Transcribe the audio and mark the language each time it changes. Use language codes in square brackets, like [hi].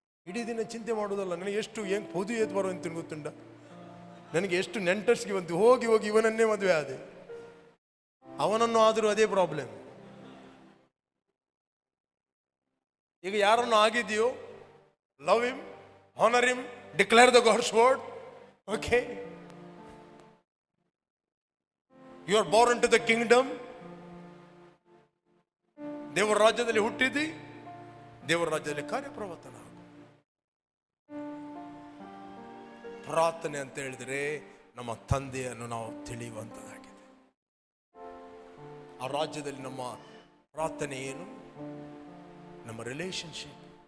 [kn] ಇಡೀ ದಿನ ಚಿಂತೆ ಮಾಡೋದಲ್ಲ, ನನಗೆ ಎಷ್ಟು ಹೆಂಗೆ ಪೊದು ಏತ್ ಬರೋ ಅಂತ ಗೊತ್ತುಂಟ. ನನಗೆ ಎಷ್ಟು ನೆಂಟರ್ಸ್ಗೆ ಬಂತು, ಹೋಗಿ ಇವನನ್ನೇ ಮದುವೆ ಆದೆ. ಅವನನ್ನು ಆದರೂ ಅದೇ ಪ್ರಾಬ್ಲಮ್. ಈಗ ಯಾರನ್ನು ಆಗಿದೆಯೋ, [en] Love him, honour him, declare the God's word. Okay, you are born into the kingdom. [kn] ದೇವರ ರಾಜ್ಯದಲ್ಲಿ ಹುಟ್ಟಿದಿ, ದೇವರ ರಾಜ್ಯದಲ್ಲಿ ಕಾರ್ಯಪ್ರವರ್ತನ ಆಗು. ಪ್ರಾರ್ಥನೆ ಅಂತ ಹೇಳಿದರೆ ನಮ್ಮ ತಂದೆಯನ್ನು ನಾವು ತಿಳಿಯುವಂಥದ್ದಾಗಿದೆ. ಆ ರಾಜ್ಯದಲ್ಲಿ ನಮ್ಮ ಪ್ರಾರ್ಥನೆ ಏನು? ನಮ್ಮ ರಿಲೇಶನ್ಶಿಪ್.